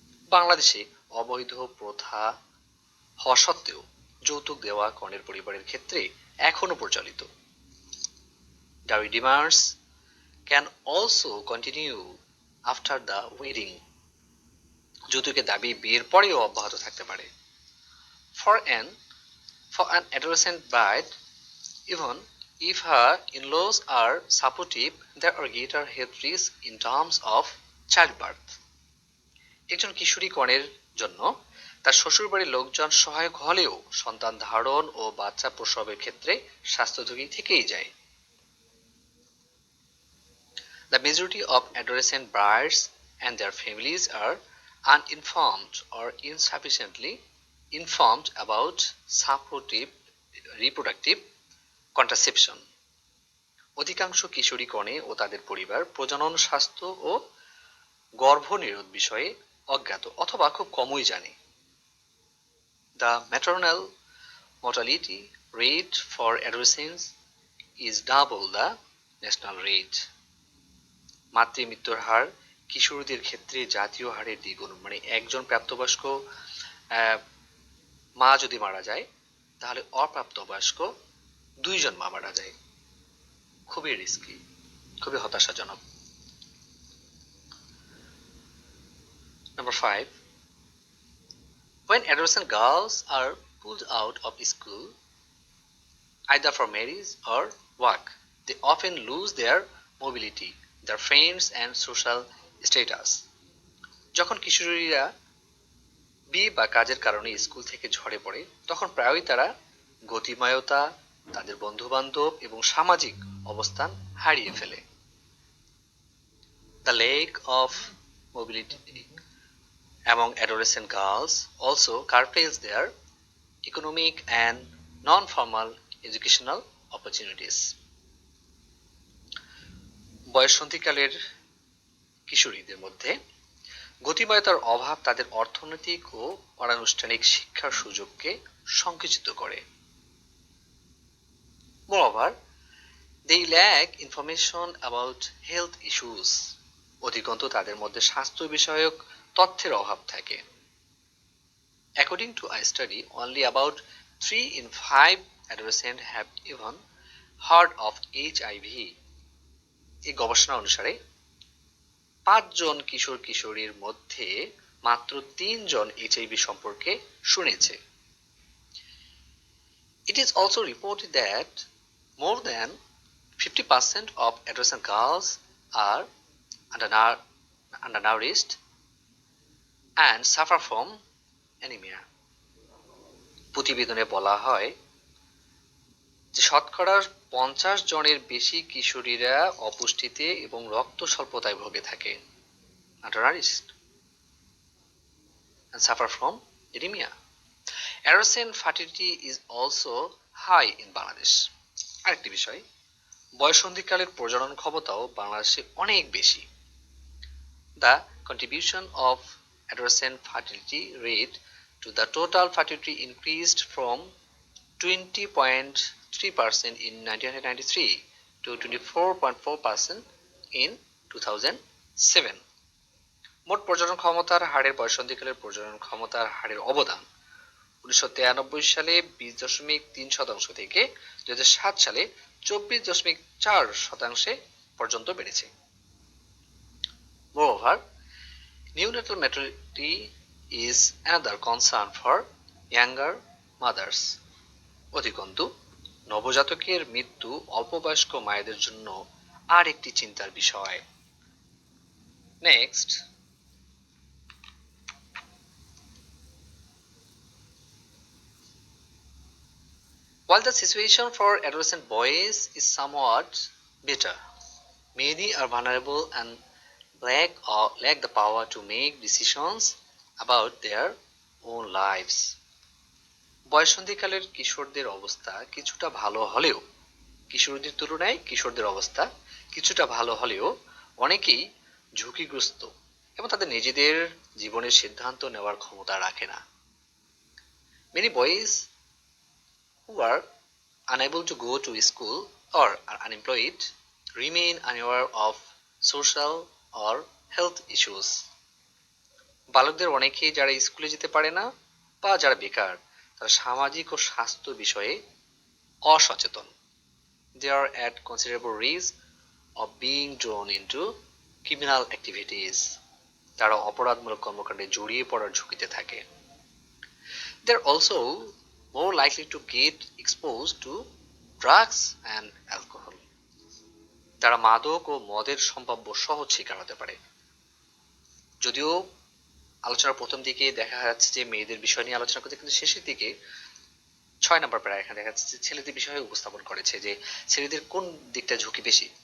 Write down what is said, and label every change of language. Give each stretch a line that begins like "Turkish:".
Bangla: বাংলাদেশে অবৈধ প্রথা হওয়া সত্ত্বেও যৌতুক দেওয়া কনের পরিবারের ক্ষেত্রে এখনো প্রচলিত।
English: Dowry demands can also continue after the wedding.
Bangla: যৌতুকের দাবি বিয়ের পরেও অব্যাহত থাকতে পারে।
English: For an adolescent bride, even if her in-laws are supportive, there are greater health risks in terms of childbirth.
Bangla: একজন কিশোরী কনের জন্য তার শ্বশুরবাড়ির লোকজন সহায়ক হলেও সন্তান ধারণ ও বাচ্চা প্রসবের ক্ষেত্রে স্বাস্থ্য ঝুঁকি থেকেই যায়।
English: The majority of adolescent brides and their families are uninformed or insufficiently informed about supportive reproductive contraception.
Bangla: অধিকাংশ কিশোরী কনে ও তাদের পরিবার প্রজনন স্বাস্থ্য ও গর্ভনিরোধ বিষয়ে অজ্ঞাত অথবা খুব কমই জানে।
English: The maternal mortality rate for adolescents is double the national rate.
Bangla: মাতৃমৃত্যুর হার কিশোরীদের ক্ষেত্রে জাতীয় হারের দ্বিগুণ, মানে একজন প্রাপ্তবয়স্ক মা যদি মারা যায় তাহলে অপ্রাপ্তবয়স্ক দুইজন মা মারা যায়। খুবই রিস্কি, খুবই হতাশাজনক।
English: Number 5. When adolescent girls are pulled out of school, either for marriage or work, they often lose their mobility, their friends and social status.
Bangla: যখন কিশোরীরা বিয়ে বা কাজের কারণে স্কুল থেকে ঝরে পড়ে তখন প্রায়ই তারা গতিময়তা, তাদের বন্ধু-বান্ধব এবং সামাজিক অবস্থান হারিয়ে ফেলে।
English: The lack of mobility among adolescent girls also curtails their economic and non-formal educational opportunities.
Bangla: বয়ঃসন্ধিকালের কিশোরীদের মধ্যে গতিময়তার অভাব তাদের অর্থনৈতিক ও অনানুষ্ঠানিক শিক্ষার সুযোগকে সংকুচিত করে।
English: Moreover, they lack information about health issues.
Bangla: অধিকন্তু তাদের মধ্যে স্বাস্থ্য বিষয়ক তথ্যের অভাব থাকে।
English: According to a study, only about 3 in 5 adolescents have even heard of HIV.
Bangla: এই গবেষণা অনুসারে 5 জন কিশোর কিশোরীর মধ্যে মাত্র 3 জন HIV সম্পর্কে শুনেছে।
English: It is also reported that more than 50% of adolescent girls are undernourished and suffer from anemia.
Bangla: প্রতিবেদনে বলা হয় যে শতকরা 50 জনের বেশি কিশোরীরা অপুষ্টিতে এবং রক্ত স্বল্পতায় ভোগে থাকে,
English: undernourished and suffer from anemia. Adolescent fertility is also high in Bangladesh.
Bangla: আরেকটি বিষয়, বয়ঃসন্ধিকালের প্রজনন ক্ষমতাও বাংলাদেশে অনেক বেশি।
English: The contribution of adolescent fertility rate to the total fertility increased from 20.3% in 1993 to 24.4% in 2007.
Bangla: মোট প্রজনন ক্ষমতার হারের বয়ঃসন্ধিকালের প্রজনন ক্ষমতার হারের অবদান 1993 সালে 20.3% থেকে 2007 সালে 24.4% পর্যন্ত বেড়েছে।
English: Moreover, neonatal mortality is another concern for younger mothers.
Bangla: অধিকন্তু নবজাতকের মৃত্যু অল্পবয়স্ক মায়েদের জন্য আর একটি চিন্তার বিষয়।
English: Next, while the situation for adolescent boys is somewhat better, many are vulnerable and lack the power to make decisions about their own lives.
Bangla: বয়ঃসন্ধিকালের কিশোরদের অবস্থা কিছুটা ভালো হলেও কিশোরদের তুলনায় কিশোরদের অবস্থা কিছুটা ভালো হলেও অনেকেই ঝুঁকিগ্রস্ত এবং তাদের নিজেদের জীবনের সিদ্ধান্ত নেওয়ার ক্ষমতা রাখে না।
English: Many boys who are unable to go to school or are unemployed remain unaware of social or health issues.
Bangla: বালকদের অনেকেই যারা স্কুলে যেতে পারে না বা যারা বেকার তারা সামাজিক ও স্বাস্থ্য বিষয়ে অসচেতন।
English: They are at considerable risk of being drawn into criminal activities.
Bangla: তারা অপরাধমূলক কর্মকাণ্ডে জড়িয়ে পড়ার ঝুঁকিতে থাকে।
English: They are also more likely to get exposed to drugs and alcohol.
Bangla: তারা মাদক ও মদের সম্ভাব্য সহজ শিকার হতে পারে। যদিও আলোচনার প্রথম দিকে দেখা যাচ্ছে যে মেয়েদের বিষয় নিয়ে আলোচনা করতে, কিন্তু শেষের দিকে 6 নম্বর প্যারা এখানে দেখা যাচ্ছে ছেলেদের বিষয়ে উপস্থাপন করেছে যে ছেলেদের কোন দিকটা ঝুঁকি বেশি।